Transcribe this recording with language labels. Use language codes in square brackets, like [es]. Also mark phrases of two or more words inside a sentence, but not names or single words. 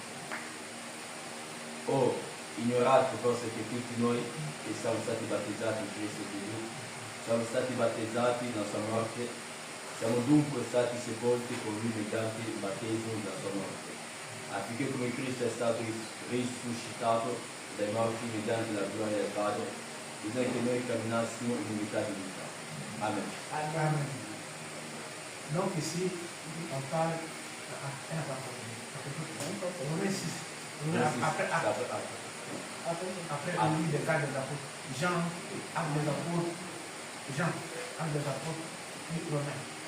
[it] O ignorate forse che tutti noi che siamo stati battezzati in Cristo Gesù, siamo stati battezzati nella sua morte, siamo dunque stati sepolti con lui mediante il battesimo della sua morte, affinché come Cristo è stato risuscitato dai morti mediante la gloria del Padre, bisogna che noi camminassimo in unità di vita. Amen. [fr] Amen. Donc ici, on parle. Romains 6. Après le livre des cas des apôtres, Jean, acte des apôtres, Jean, acte des apôtres, puis Romains.